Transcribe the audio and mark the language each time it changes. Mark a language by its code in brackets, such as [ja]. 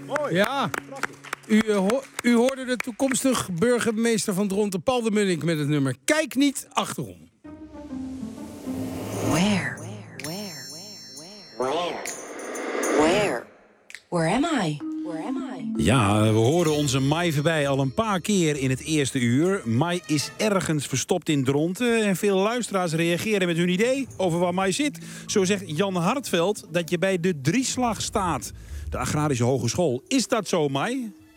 [nl] Ja, u hoorde de toekomstig burgemeester van Dronten, Paul de Munnik, met het nummer Kijk niet achterom. [en] Where? Where? Where? Where? Where? Where am I? [nl] Ja, we horen onze Mai voorbij al een paar keer in het eerste uur. Mai is ergens verstopt in Dronten en veel luisteraars reageren met hun idee over waar Mai zit. Zo zegt Jan Hartveld dat je bij de Drieslag staat, de Agrarische Hogeschool. Is dat zo, Mai?